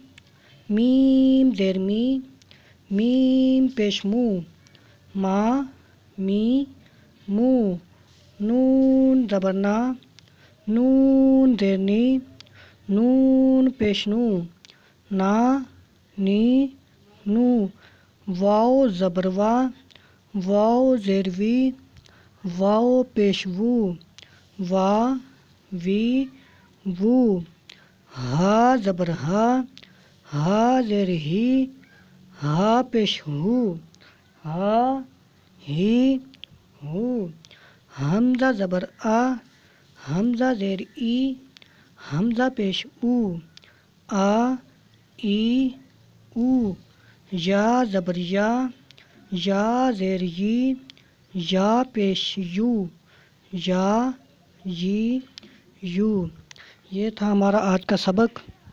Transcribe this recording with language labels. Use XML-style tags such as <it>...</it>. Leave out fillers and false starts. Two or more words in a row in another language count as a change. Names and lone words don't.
<ur>میم زیر می، میم پیش مو، ما می مو، نون زبر نا، نون زیر نی، نون پیش نو، نا نی نو، واو زبر وا، واو زیر وی، واو پیش وو، وا وی وو، ہا زبر ہا، ہا زیر ہی، ہا پیش ہو، ہا ہی ہو، حمزہ زبر آ، حمزہ زیر ای، حمزہ پیش او، آ ای او، یا زبر یا، یا زیر یی، یا پیش یو، یا یی یو۔ یہ تھا ہمارا آج کا سبق۔</ur>